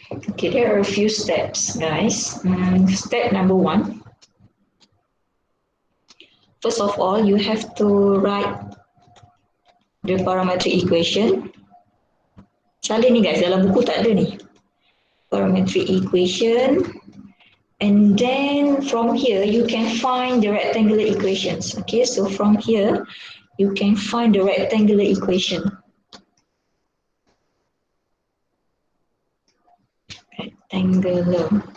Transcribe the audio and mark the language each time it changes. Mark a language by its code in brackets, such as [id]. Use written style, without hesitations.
[en] Okay, there are a few steps, guys. Step number 1. First of all, you have to write the parametric equation. [ms] Salah ni guys, dalam buku tak ada ni. [en] Parametric equation. And then from here, you can find the rectangular equations. Okay, so from here, you can find the rectangular equation. Rectangular.